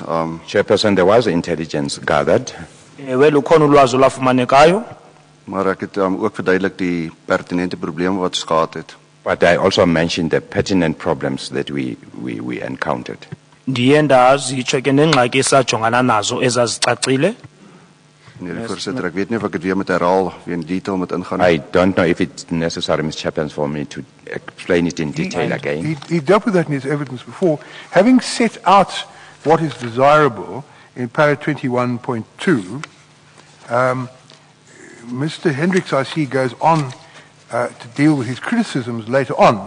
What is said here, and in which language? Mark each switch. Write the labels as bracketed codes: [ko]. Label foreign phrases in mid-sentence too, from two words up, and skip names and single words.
[en] Chairperson, there was intelligence gathered. [xh] Ewe, lukhona ulwazi olwafumanekayo. [af] Maar ek het ook verduidelik die pertinente probleme wat ons gehad het. [en] But I also mentioned the pertinent problems that we encountered. [xh] Ndiye ndazitsho ke nengxaki esajongana nazo ezazicacile. [af] Nee, voorsitter, ek weet nie of ek dit weer moet herhaal, weer in detail moet ingaan. [en] I don't know if it's necessary, Mr. Chairperson, for me to explain it in detail again. He dealt with that in his evidence before. Having set out what is desirable in para 21.2, Mr. Hendricks, I see, goes on to deal with his criticisms later on.